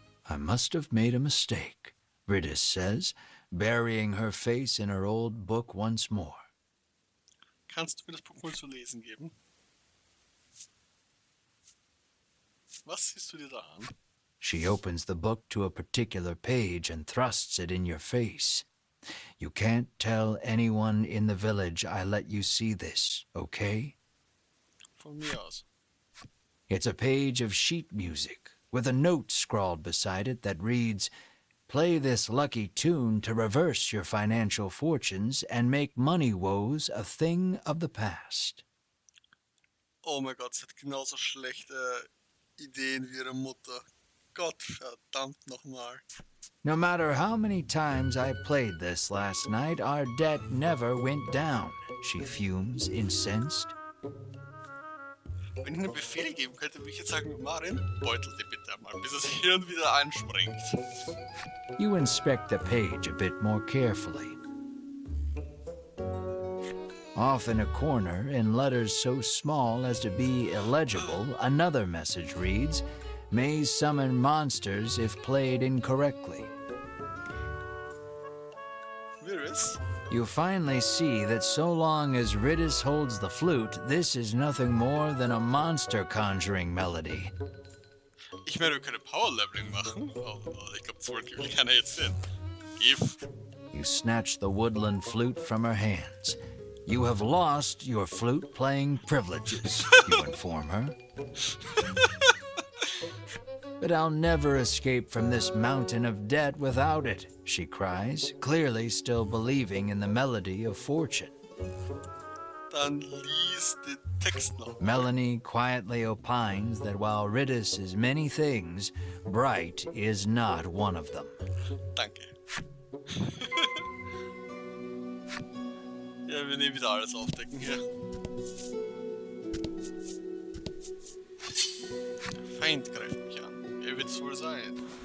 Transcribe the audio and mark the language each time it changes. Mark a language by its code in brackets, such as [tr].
[en] I must have made a mistake, Riddis says, burying her face in her old book once more. [de] Kannst du mir das Buch mal zu lesen geben? Was siehst du dir da an? [en] She opens the book to a particular page and thrusts it in your face. You can't tell anyone in the village I let you see this, okay? [de] Von mir aus. [en] It's a page of sheet music with a note scrawled beside it that reads, "Play this lucky tune to reverse your financial fortunes and make money woes a thing of the past." [de] Oh mein Gott, sie hat genauso schlechte Ideen wie ihre Mutter. Gott verdammt nochmal. [en] No matter how many times I played this last night, our debt never went down, she fumes, incensed. [de] Wenn ich einen Befehl geben könnte, würde ich jetzt sagen, Marin, beutel die bitte einmal, bis das Hirn wieder anspringt. [en] You inspect the page a bit more carefully. Off in a corner, in letters so small as to be illegible, another message reads, "May summon monsters if played incorrectly." Virus? You finally see that so long as Ridis holds the flute, this is nothing more than a monster conjuring melody. [de] Ich meine, wir können Power-Leveling machen, aber ich glaube, das will keiner jetzt sehen. [en] If. You snatch the woodland flute from her hands. You have lost your flute-playing privileges, you inform her. But I'll never escape from this mountain of debt without it, she cries, clearly still believing in the melody of fortune. [de] Dann lies den Text noch. [en] Melanie quietly opines that while Ridis is many things, Bright is not one of them. [de] Danke. Ja, wir nehmen wieder alles aufdecken hier. Der Feind greift mich an. Wer wird es wohl sein?